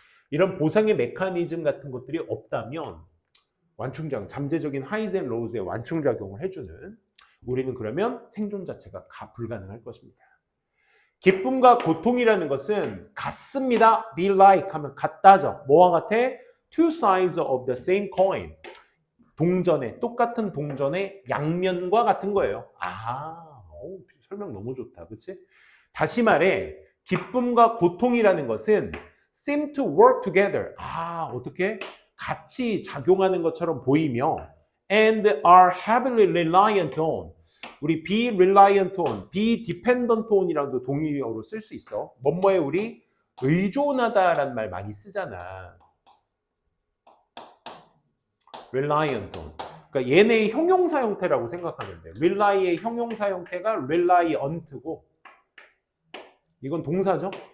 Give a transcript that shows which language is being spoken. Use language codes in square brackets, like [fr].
[ko] 이런 보상의 메커니즘 같은 것들이 없다면 완충작용, 잠재적인 하이즈 앤 로우즈의 완충작용을 해주는 우리는 그러면 생존 자체가 불가능할 것입니다. 기쁨과 고통이라는 것은 같습니다. [en] be like [ko] 하면 같다죠. 뭐와 같아? [en] Two sides of the same coin. [ko] 동전의, 똑같은 동전의 양면과 같은 거예요. 아, 설명 너무 좋다. 그치? 다시 말해, 기쁨과 고통이라는 것은 [en] seem to work together. [ko] 아, 어떻게? 같이 작용하는 것처럼 보이며 [en] and are heavily reliant on. [ko] 우리 [en] be reliant on, be dependent on [ko] 이랑도 동의어로 쓸 수 있어. 뭐뭐에 우리 의존하다라는 말 많이 쓰잖아. [en] reliant on. [ko] 그러니까 얘네의 형용사 형태라고 생각하면 돼. really의 형용사 형태가 reliant고 이건 동사죠.